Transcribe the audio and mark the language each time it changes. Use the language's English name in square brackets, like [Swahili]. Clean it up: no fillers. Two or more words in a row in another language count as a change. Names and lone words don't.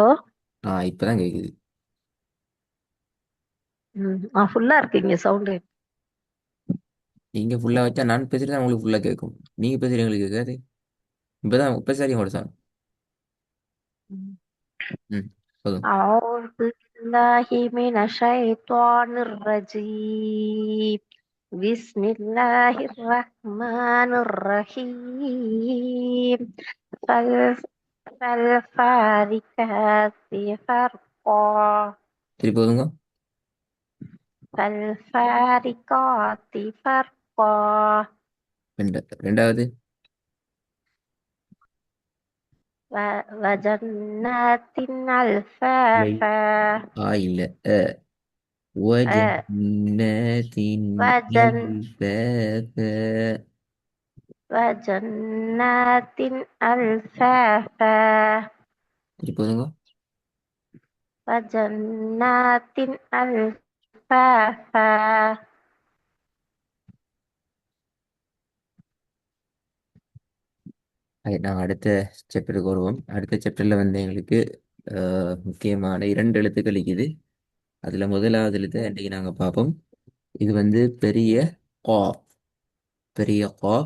[Tamil] இப்பதான் கேக்குது. ஃபுல்லா இருக்கு இங்க சவுண்டு. நீங்க ஃபுல்லா வச்சா நான் பேசுறது உங்களுக்கு ஃபுல்லா கேட்கும். நீங்க பேசுறது எங்களுக்கு கேட்காது. இப்பதான் இப்ப சரி உங்களோட சவுண்ட். ம். போதும். [Arabic] أعوذ بالله من الشيطان الرجيم. بسم الله الرحمن الرحيم. فال- فالفارقات فرقا. [Tamil] சரி போதுங்க. [Arabic] فالفارقات فرقا. [Tamil] ரெண்டாவது. [Arabic] وجنات வை. ألفافا. [Tamil] இல்ல. أ- [Arabic] وجنات وجن ألفافا. وجنات ألفافا. [Tamil] சரி போதுங்க. [Arabic] وجنات ألفافا. [Tamil] நாங்கள் அடுத்த சாப்டருக்கு வருவோம். அடுத்த சாப்டர்ல வந்து எங்களுக்கு முக்கியமான இரண்டு எழுத்துக்கள் இருக்குது. அதுல முதலாவது எழுத்து அன்றைக்கு நாங்க பார்ப்போம். இது வந்து பெரிய காஃப். பெரிய காஃப்.